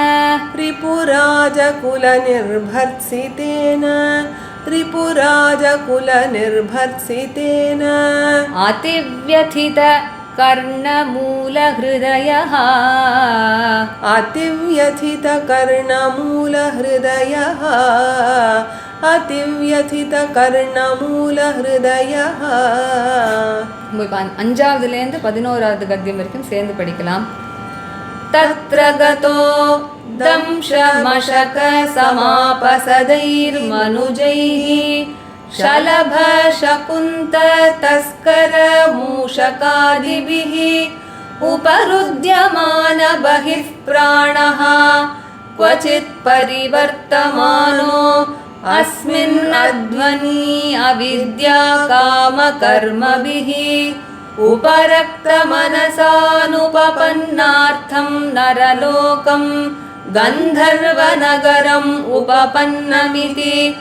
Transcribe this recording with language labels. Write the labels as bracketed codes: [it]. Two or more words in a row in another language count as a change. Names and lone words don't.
[sa] रिपुराजकुलनिर्भर्त्सितेन रिपुराजकुलनिर्भर्त्सितेन अतिव्यथित कर्णमूलहृदयः अतिव्यथितकर्णमूलहृदयः अतिव्यथितकर्णमूलहृदयः [ta] இப்போ அஞ்சாவதுலேருந்து 11வது கத்தியம் வரைக்கும் சேர்ந்து படிக்கலாம். [sa] तत्र गतो दंशमशक समापसदैर्मनुजैः शलभ शकुन्त तस्कर मूषकादिभिः उपरुद्यमान बहिः प्राणः क्वचित् परिवर्तमानो अस्मिन् अध्वनि अविद्या कामकर्मभिः उपरक्तमनसानुपपन्नार्थं नरलोकं गन्धर्वनगरम् उपपन्नमिति